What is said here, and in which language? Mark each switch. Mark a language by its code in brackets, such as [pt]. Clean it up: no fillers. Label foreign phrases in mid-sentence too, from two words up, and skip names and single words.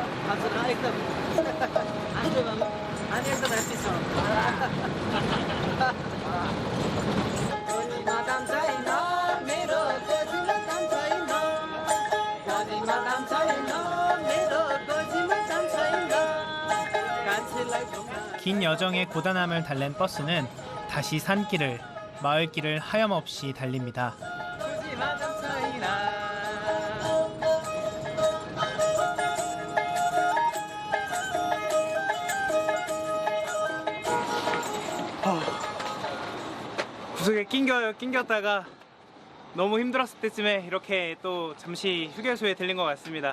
[ne] हजुर एकदम हाँस्नु बाबु हामी एकदम ह्याप्पी छौँ गोजीमा दाम छैन मेरो गोजीमा दाम छैन गोजीमा दाम छैन मेरो गोजीमा दाम छैन कान्छीलाई [ko] 긴 여정의 고단함을 달랜 버스는 다시 산길을, 마을길을 하염없이 달립니다. [ne] गोजीमा दाम छैन [ko] 구석에 낑겼다가 너무 힘들었을 때쯤에 이렇게 또 잠시 휴게소에 들린 것 같습니다.